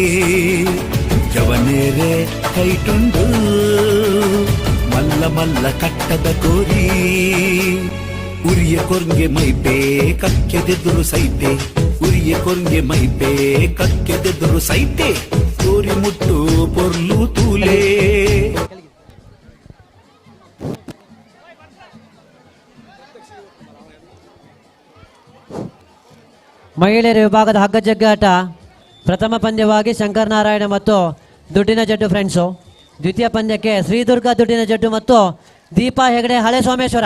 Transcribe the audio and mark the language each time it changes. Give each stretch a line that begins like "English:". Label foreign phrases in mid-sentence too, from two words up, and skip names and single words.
Tulu: ಜವನೇರೆ ಕೈಟುಂಡು ಮಲ್ಲ ಮಲ್ಲ ಕಟ್ಟದ ಕೋರಿ ಉರಿಯ ಕೊರ್ಗೆ ಮೈಪೇ ಕಕ್ಕೆದೆದುರು ಸೈತೆ ಉರಿಯ ಕೊರ್ಗೆ ಮೈಪೇ ಕಕ್ಕೆದೆದುರು ಸೈತೆ ಕೋರಿ ಮುಟ್ಟು ಪೊರ್ಲು ತೂಲೆ.
Kannada: ಮಹಿಳೆಯರ ವಿಭಾಗದ ಹಗ್ಗ ಜಗ್ಗಾಟ ಪ್ರಥಮ ಪಂದ್ಯವಾಗಿ ಶಂಕರನಾರಾಯಣ ಮತ್ತು ದುಡ್ಡಿನ ಜಡ್ಡು ಫ್ರೆಂಡ್ಸು. ದ್ವಿತೀಯ ಪಂದ್ಯಕ್ಕೆ ಶ್ರೀದುರ್ಗ ದುಡ್ಡಿನ ಜಡ್ಡು ಮತ್ತು ದೀಪಾ ಹೆಗಡೆ ಹಳೆ ಸೋಮೇಶ್ವರ.